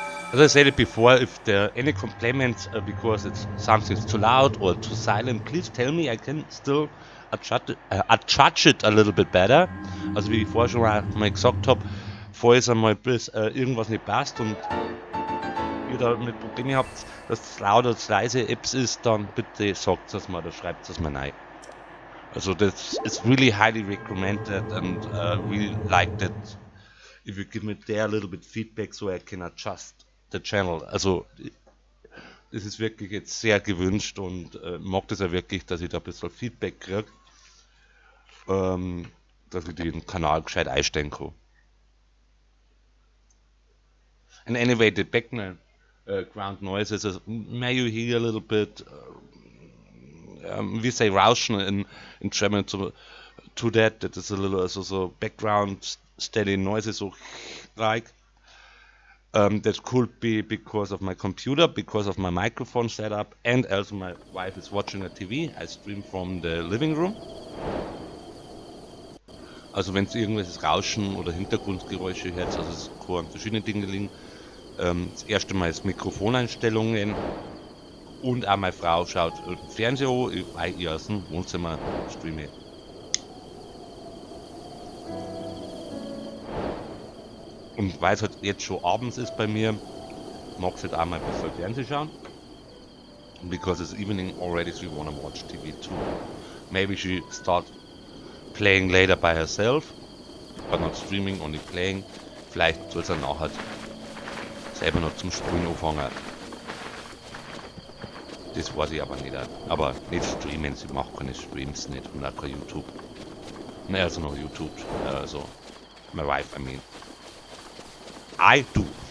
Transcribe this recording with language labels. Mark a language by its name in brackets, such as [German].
[English] As I said it before, if there are any complaints because it's something's too loud or too silent, please tell me. I can still adjudge it a little bit better. [German] Also wie ich vorher schon mal gesagt habe, falls einmal bis irgendwas nicht passt und ihr da mit Probleme habt, dass es laut oder zu leise Apps ist, dann bitte sagt es mal oder schreibt es mal rein. [English] Also das is really highly recommended and we like that if you give me there a little bit feedback so I can adjust the channel. [German] Also das ist wirklich jetzt sehr gewünscht und mag das ja wirklich, dass ich da ein bisschen Feedback kriege, dass ich den Kanal gescheit einstellen kann. [English] And anyway, the background noises, may you hear a little bit, we say Rauschen in German to that is a little so background steady noises, so like. That could be because of my computer, because of my microphone setup, and also my wife is watching a TV. I stream from the living room. [German] Also wenn es irgendwelches Rauschen oder Hintergrundgeräusche hört, also es kann an verschiedenen Dingen liegen. Das erste Mal ist Mikrofoneinstellungen und auch meine Frau schaut Fernseher an, weil ich aus dem Wohnzimmer streame. Und weil es halt jetzt schon abends ist bei mir, mag ich halt auch mal ein bisschen Fernsehen schauen. [English] Because it's evening already, so we wanna watch TV too. Maybe she start playing later by herself, but not streaming, only playing. [German] Vielleicht soll sie dann auch halt selber noch zum Spielen anfangen. Das weiß ich aber nicht. Aber nicht streamen, sie macht keine Streams nicht und auch kein YouTube. Ne, also noch YouTube. [English] Also, my wife, I mean. I do.